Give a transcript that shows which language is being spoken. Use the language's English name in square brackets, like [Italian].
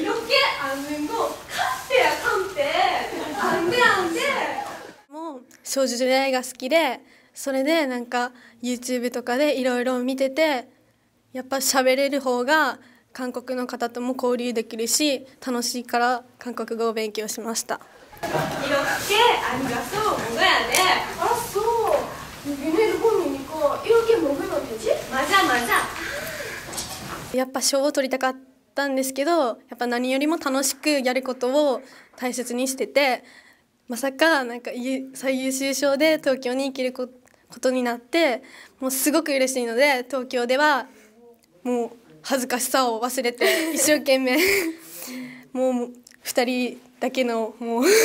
[Korean] 이렇게 앉는 거 칸대야 칸대. 안돼 안돼. [Japanese] もう少女時代が好きでそれでなんか YouTube とかでいろいろ見ててやっぱ喋れる方が韓国の方とも交流できるし楽しいから韓国語を勉強しました。 [Korean] 이렇게 앉아서 먹어야 돼. 알았어. 얘네들 보니까 이렇게 먹으면 되지? 맞아 맞아. [Japanese] やっぱ賞を取りたかったんですけどやっぱ何よりも楽しくやることを大切にしててまさかなんか最優秀賞で東京に行けることになってもうすごく嬉しいので東京ではもう恥ずかしさを忘れて一生懸命もう2人だけのもう